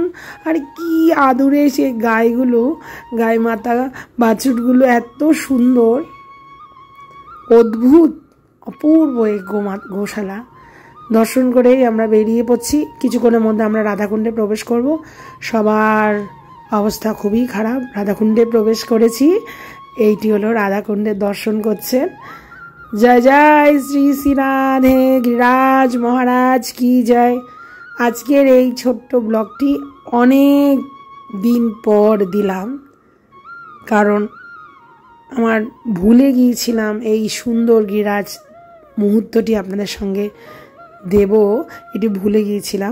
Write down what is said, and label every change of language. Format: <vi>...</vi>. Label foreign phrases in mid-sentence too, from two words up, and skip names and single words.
<bn>আর কি আদুরে সে গাইগুলো, গাই মাতা বাছুরগুলো এত সুন্দর, অদ্ভুত অপূর্ব এই গোশালা। দর্শন করেই আমরা বেরিয়ে পড়ছি। কিছুক্ষণের মধ্যে আমরা রাধাকুণ্ডে প্রবেশ করব। সবার অবস্থা খুবই খারাপ। রাধাকুণ্ডে প্রবেশ করেছি, এইটি হলো রাধাকুণ্ডের দর্শন করছেন।</bn> <hi>जय जय श्री श्री राधे गिरिराज महाराज की जय।</hi> <bn>আজকের এই ছোট্ট ব্লগটি অনেক দিন পর দিলাম, কারণ আমার ভুলে গিয়েছিলাম এই সুন্দর গিরিরাজ মুহূর্তটি আপনাদের সঙ্গে দেব, এটি ভুলে গিয়েছিলাম।</bn>